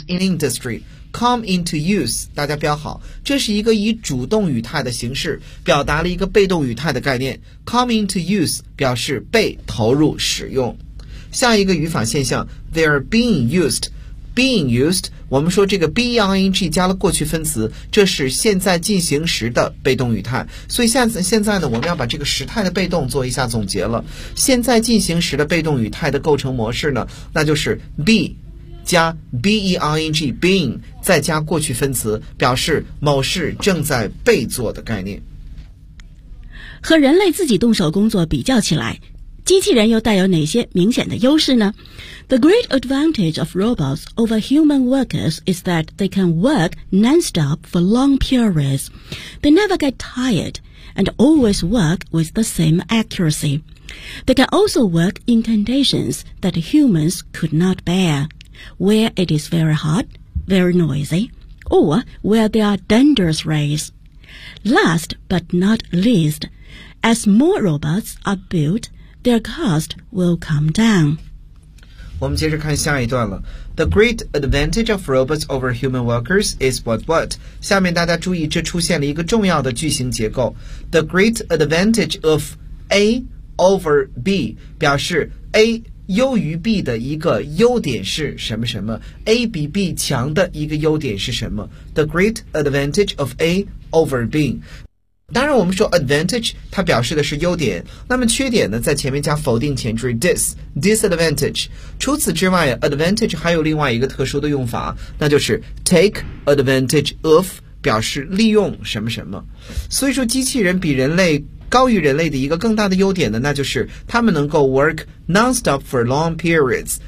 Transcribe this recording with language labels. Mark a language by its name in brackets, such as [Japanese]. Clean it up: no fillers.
[English] in industry come into use. [Chinese] 大家标好，这是一个以主动语态的形式表达了一个被动语态的概念。 Come into use 表示被投入使用。下一个语法现象 ， [English] they are being used。 [Chinese] Being used， 我们说这个 being 加了过去分词，这是现在进行时的被动语态。所以现在呢，我们要把这个时态的被动做一下总结了。现在进行时的被动语态的构成模式呢，那就是 be 加 being， being 再加过去分词，表示某事正在被做的概念。和人类自己动手工作比较起来，机器人又带有哪些明显的优势呢？ [English] The great advantage of robots over human workers is that they can work non-stop for long periods. They never get tired and always work with the same accuracy. They can also work in conditions that humans could not bear, where it is very hot, very noisy, or where there are dangerous rays. Last but not least, as more robots are builtTheir cost will come down. [Chinese] 我们接着看下一段了。 [English] The great advantage of robots over human workers is what? [Chinese] 下面大家注意，这出现了一个重要的句型结构。 [English] The great advantage of A over B [Chinese] 表示 A 优于 B 的一个优点是什么什么 ？A 比 B 强的一个优点是什么 ？The great advantage of A over B. 当然我们说 advantage 它表示的是优点，那么缺点呢在前面加否定前缀 disadvantage。除此之外 advantage 还有另外一个特殊的用法，那就是 take advantage of， 表示利用什么什么。所以说机器人比人类高于人类的一个更大的优点呢，那就是他们能够 [English] work non-stop for long periods。